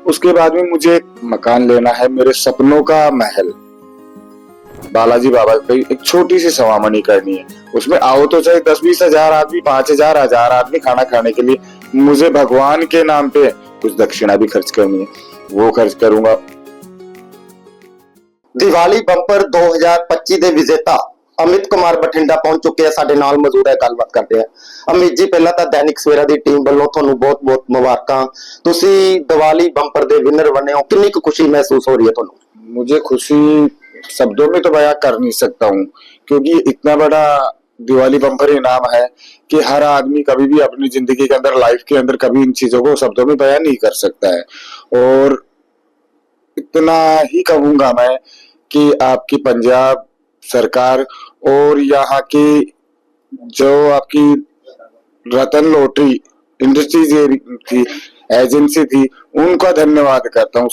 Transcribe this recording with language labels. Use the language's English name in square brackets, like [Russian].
[Hindi] उसके बाद में मुझे एक मकान लेना है, मेरे सपनों का महल बालाजी बाबा की एक छोटी सी सवामनी करनी है। उसमें आओ तो चाहे 10-20 हजार आदमी, 5,000 आदमी खाना खाने के लिए। मुझे भगवान के नाम पे कुछ दक्षिणा भी खर्च करनी है, वो खर्च करूंगा। [Punjabi] ਦੀਵਾਲੀ ਬੰਪਰ 2025 ਦੇ ਵਿਜੇਤਾ ਅਮਿਤ ਕੁਮਾਰ ਬਠਿੰਡਾ ਪਹੁੰਚ ਚੁੱਕੇ ਆ, ਸਾਡੇ ਨਾਲ ਮੌਜੂਦ ਹੈ, ਗੱਲਬਾਤ ਕਰਦੇ ਆ। ਅਮਿਤ ਜੀ, ਪਹਿਲਾਂ ਤਾਂ ਦੈਨਿਕ ਸਵੇਰਾ ਦੀ ਟੀਮ ਵੱਲੋਂ ਤੁਹਾਨੂੰ ਬਹੁਤ-ਬਹੁਤ ਮੁਬਾਰਕਾਂ। ਤੁਸੀਂ ਦੀਵਾਲੀ ਬੰਪਰ ਦੇ ਵਿਨਰ ਬਣੇ ਹੋ, ਕਿੰਨੀ ਕੁ ਖੁਸ਼ੀ ਮਹਿਸੂਸ ਹੋ ਰਹੀ ਹੈ ਤੁਹਾਨੂੰ? [Hindi] मुझे खुशी शब्दों में तो बयां कर नहीं सकता हूँ, क्योंकि इतना बड़ा दिवाली बम्पर इनाम है कि हर आदमी कभी भी अपनी जिंदगी के अंदर, लाइफ के अंदर कभी इन चीजों को शब्दों में बयां नहीं कर सकता है। और इतना ही कहूंगा मैं कि आपकी पंजाब सरकार और यहाँ की जो आपकी रतन लॉटरी इंडस्ट्रीज थी, एजेंसी थी, उनका धन्यवाद करता हूँ।